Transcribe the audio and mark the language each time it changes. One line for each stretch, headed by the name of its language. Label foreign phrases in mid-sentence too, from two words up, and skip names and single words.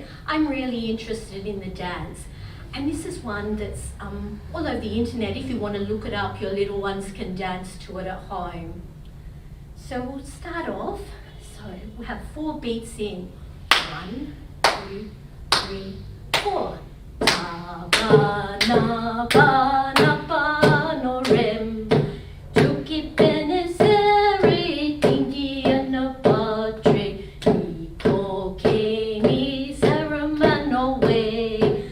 English: I'm really interested in the dance. And this is one that's all over the internet. If you want to look it up, your little ones can dance to it at home. So we'll start off. So we'll have 4 beats in. 1, 2, 3, 4. Ta ba na ba na ba no rem. Tuki pene seri tingi ana patre. Ni toke ni saramano we.